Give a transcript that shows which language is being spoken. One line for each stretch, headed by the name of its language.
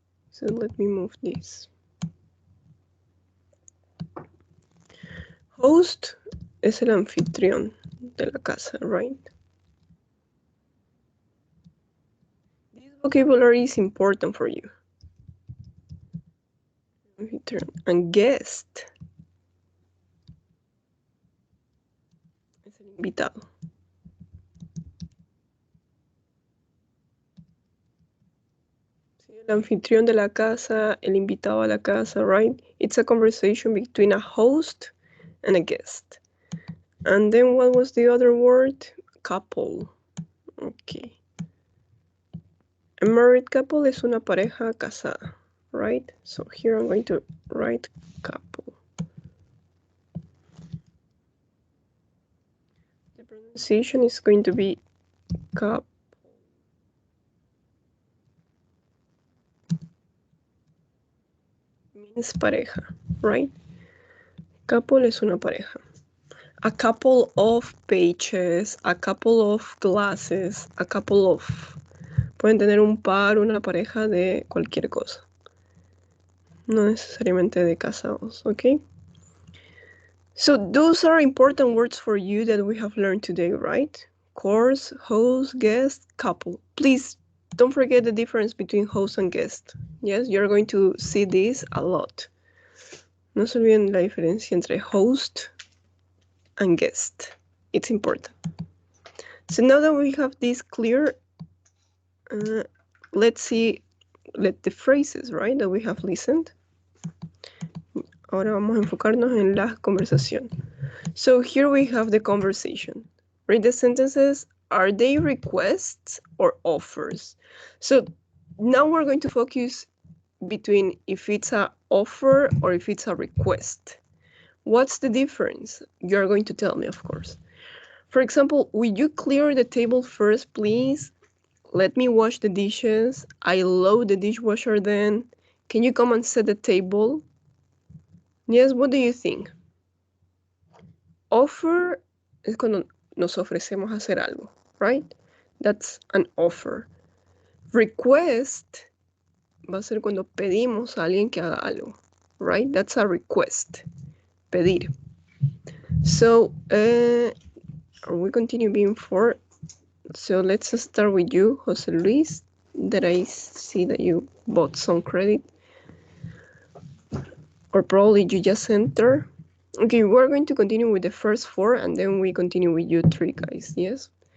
English: So let me move this.
Spanish: Host es el anfitrión de la casa, right?
English: This vocabulary is important for you.
Spanish: Anfitrión. And guest es el invitado. El anfitrión de la casa, el invitado a la casa, right?
English: It's a conversation between a host and a guest. And then what was the other word? Couple. Okay. A married couple
Spanish: es una pareja casada, right?
English: So here I'm going to write couple. The pronunciation is going to be couple. Means
Spanish: pareja, right? Couple es una pareja.
English: A couple of pages, a couple of glasses, a couple of...
Spanish: Pueden tener un par, una pareja de cualquier cosa. No necesariamente de casados, okay?
English: So those are important words for you that we have learned today, right? Course, host, guest, couple. Please don't forget the difference between host and guest. Yes, you're going to see this a lot.
Spanish: No se olviden la diferencia entre host and guest.
English: It's important. So now that we have this clear, let's see the phrases, right, that we have listened.
Spanish: Ahora vamos a enfocarnos en la conversación.
English: So here we have the conversation. Read the sentences. Are they requests or offers? So now we're going to focus between if it's an offer or if it's a request. What's the difference? You're going to tell me, of course. For example, will you clear the table first, please? Let me wash the dishes. I load the dishwasher then. Can you come and set the table? Yes, what do you think?
Spanish: Offer es cuando nos ofrecemos hacer algo, right?
English: That's an offer.
Spanish: Request va a ser cuando pedimos a alguien que haga algo, right?
English: That's a request. Pedir. So, are we continue being 4? So let's start with you, Jose Luis, that I see that you bought some credit. Or probably you just enter. Okay, we're going to continue with the first 4 and then we continue with you 3 guys, yes?